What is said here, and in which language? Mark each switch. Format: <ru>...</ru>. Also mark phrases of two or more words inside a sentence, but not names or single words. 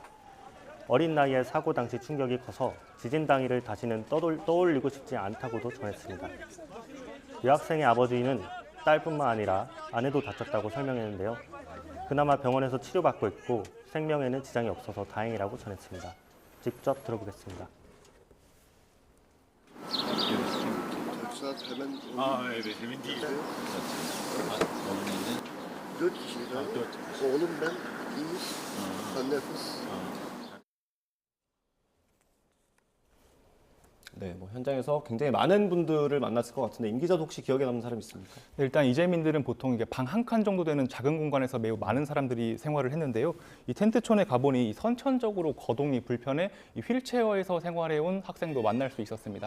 <ko>어린 나이에 사고 당시 충격이 커서 지진 당일을 다시는 떠올리고 싶지 않다고도 전했습니다. 여학생의 아버지는 딸뿐만 아니라 아내도 다쳤다고 설명했는데요. 그나마 병원에서 치료받고 있고 생명에는 지장이 없어서 다행이라고 전했습니다. 직접 들어보겠습니다.</ko> <tr>Evet, emin değilim. 4 kişiydi. Oğlum ben, ikimiz, anne kız.</tr> <ko>네, 뭐 현장에서 굉장히 많은 분들을 만났을 것 같은데 임 기자도 혹시 기억에 남는 사람 있습니까? 네, 일단 이재민들은 보통 이게 방 한 칸 정도 되는 작은 공간에서 매우 많은 사람들이 생활을 했는데요. 이 텐트촌에 가보니 선천적으로 거동이 불편해 이 휠체어에서 생활해온 학생도 만날 수 있었습니다.</ko>